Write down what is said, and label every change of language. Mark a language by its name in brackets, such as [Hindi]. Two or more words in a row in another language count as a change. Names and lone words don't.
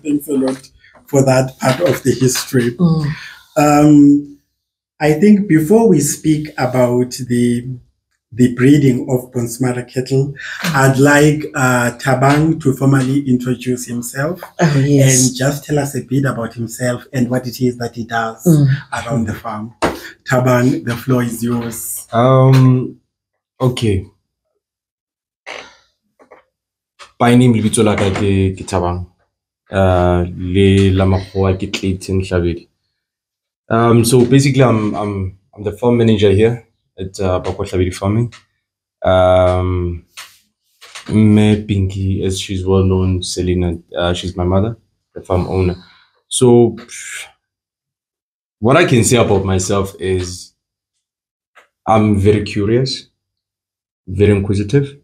[English] Thanks a lot for that part of the history. I think before we speak about the breeding of Bonsmara cattle, I'd like Thabang to formally introduce himself and just tell us a bit about himself and what it is that he does around the farm. Thabang, the floor is yours. Okay. By name, [Southern Sotho] lebitso la ka ke Thabang. Le la makgowa ke [English] Queen of Bonsmara. So basically, I'm the farm manager here at kwa-Hlabedi farming. Me Pinky, as she's well known, Selina, she's my mother, the farm owner. So what I can say about myself is I'm very curious, very inquisitive.